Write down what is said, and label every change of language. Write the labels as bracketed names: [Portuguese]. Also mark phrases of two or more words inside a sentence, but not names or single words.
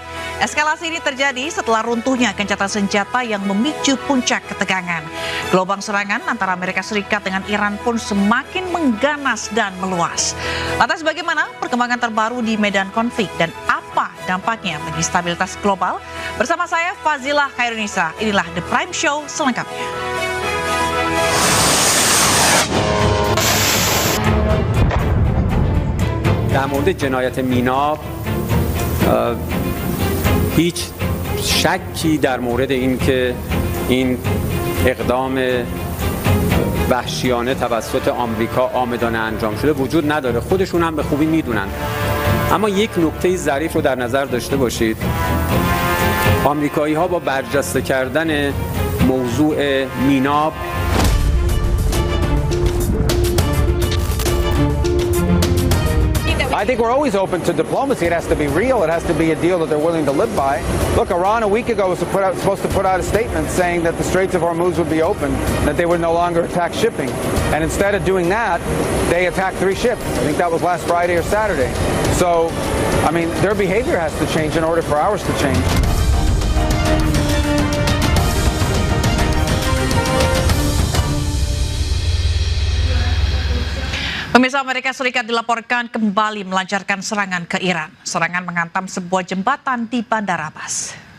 [Indonesian] Eskalasi ini terjadi setelah runtuhnya gencatan senjata yang memicu puncak ketegangan. Gelombang serangan antara Amerika Serikat dengan Iran pun semakin mengganas dan meluas. Lantas bagaimana perkembangan terbaru di medan konflik dan apa dampaknya bagi stabilitas global? Bersama saya Fazilah Khairunisa, inilah The Prime Show selengkapnya. [Persian] در مورد جنایت میناب هیچ شکی در مورد اینکه این اقدام وحشیانه توسط آمریکا عامدانه انجام شده وجود نداره. خودشون هم به خوبی میدونن. اما یک نکته ظریف رو در نظر داشته باشید. آمریکایی‌ها با برجسته کردن موضوع میناب [English] I think we're always open to diplomacy. It has to be real. It has to be a deal that they're willing to live by. Look, Iran a week ago was supposed to put out a statement saying that the Straits of Hormuz would be open, that they would no longer attack shipping. And instead of doing that, they attacked 3 ships. I think that was last Friday or Saturday. So, I mean, their behavior has to change in order for ours to change. [Indonesian] Pemirsa, Amerika Serikat dilaporkan kembali melancarkan serangan ke Iran. Serangan menghantam sebuah jembatan di Bandar Abbas.